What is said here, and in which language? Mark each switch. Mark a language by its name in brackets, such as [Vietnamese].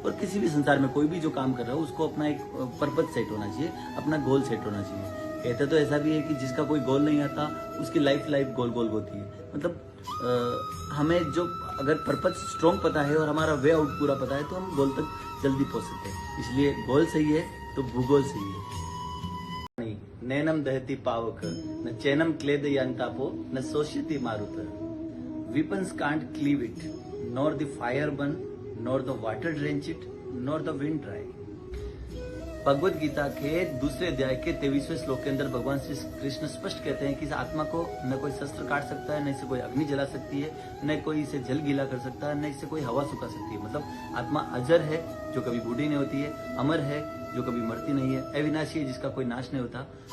[Hindi] और किसी भी संसार में कोई भी जो काम कर रहा है उसको अपना एक पर्पज सेट होना चाहिए, अपना गोल सेट होना चाहिए। कहते तो ऐसा भी है कि जिसका कोई गोल नहीं आता उसकी लाइफ गोल गोल होती है। मतलब हमें जो अगर पर्पज स्ट्रॉन्ग पता है और हमारा वे आउट पूरा पता है तो हम गोल तक जल्दी पहुंच सकते हैं। इसलिए गोल सही है तो भूगोल सही है। [Sanskrit] नैनम दहती पावक न चैनम क्लेद यांतापो न सोष्यति मारुत [English] weapons can't cleave it nor the fire burn nor the water drench it nor the wind dry। [Hindi] Bhagavad Gita के दूसरे अध्याय के 23वें श्लोक के अंदर भगवान श्री कृष्ण स्पष्ट कहते हैं कि इस आत्मा को न कोई शस्त्र काट सकता है, न इसे कोई अग्नि जला सकती है, न कोई इसे जल गीला कर सकता है, न इसे कोई हवा सुखा सकती है। मतलब आत्मा अजर है जो कभी बूढ़ी नहीं होती है, अमर है जो कभी मरती नहीं है, अविनाशी है जिसका कोई नाश नहीं होता।